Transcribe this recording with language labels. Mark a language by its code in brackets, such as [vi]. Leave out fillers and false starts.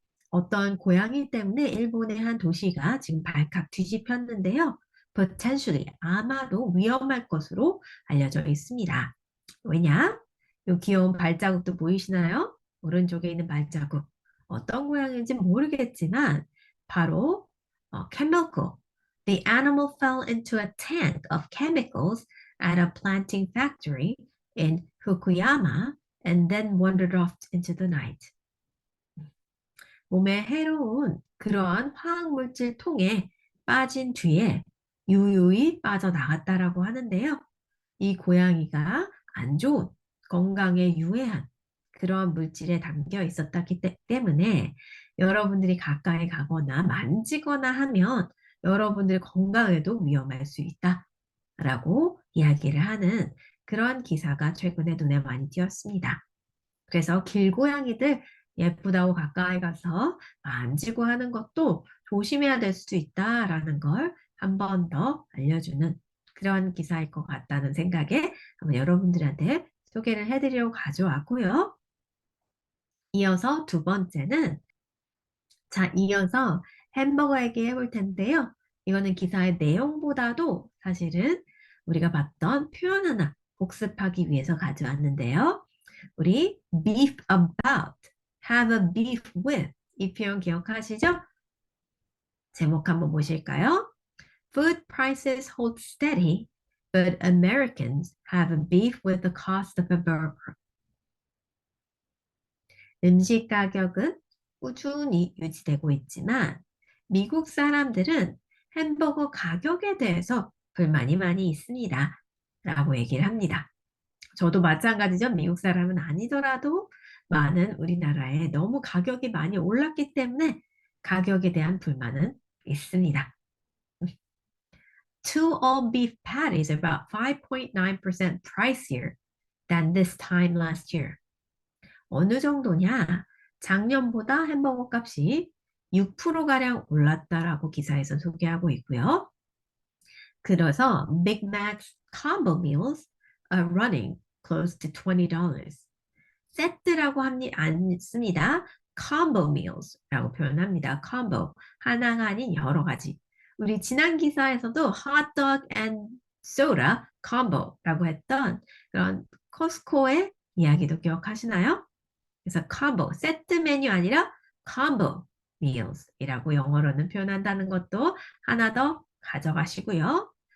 [ko] 어떤 고양이 때문에 일본의 한 도시가 지금 발칵 뒤집혔는데요. potentially, 아마도 위험할 것으로 알려져 있습니다. 왜냐? 이 귀여운 발자국도 보이시나요? 오른쪽에 있는 발자국. 어떤 고양이인지 모르겠지만 바로 chemical. [en] The animal fell into a tank of chemicals at a planting factory in Fukuyama and then wandered off into the night. [ko] 몸에 해로운 그러한 화학물질 통에 빠진 뒤에 유유히 빠져나갔다라고 하는데요. 이 고양이가 안 좋은 건강에 유해한 그런 물질에 담겨 있었기 때문에 여러분들이 가까이 가거나 만지거나 하면 여러분들 건강에도 위험할 수 있다라고 이야기를 하는 그런 기사가 최근에 눈에 많이 띄었습니다. 그래서 길고양이들 예쁘다고 가까이 가서 만지고 하는 것도 조심해야 될 수 있다라는 걸 한 번 더 알려주는 그런 기사일 것 같다는 생각에 한번 여러분들한테 소개를 해드리려고 가져왔고요. 이어서 두 번째는 이어서 햄버거 얘기 해볼 텐데요. 이거는 기사의 내용보다도 사실은 우리가 봤던 표현 하나 복습하기 위해서 가져왔는데요. 우리 beef about, [en] have a beef with [ko] 이 표현 기억하시죠? 제목 한번 보실까요? [en] Food prices hold steady, but Americans have a beef with the cost of a burger. [ko] 음식 가격은 꾸준히 유지되고 있지만 미국 사람들은 햄버거 가격에 대해서 불만이 많이 있습니다. 라고 얘기를 합니다. 저도 마찬가지죠. 미국 사람은 아니더라도 많은 우리나라에 너무 가격이 많이 올랐기 때문에 가격에 대한 불만은 있습니다. [en] Two all beef patties are about 5.9% pricier than this time last year. [ko] 어느 정도냐? 작년보다 햄버거 값이 6%가량 올랐다라고 기사에서 소개하고 있고요. [en] 그래서 Big Mac's combo meals are running close to $20. [ko] 세트라고 않습니다. combo meals라고 표현합니다. combo, 하나가 아닌 여러 가지. 우리 지난 기사에서도 [en] hot dog and soda combo [ko] 라고 했던 그런 코스코의 이야기도 기억하시나요? 그래서 combo, 세트 메뉴 아니라 combo meals이라고 영어로는 표현한다는 것도 하나 더 가져가시고요.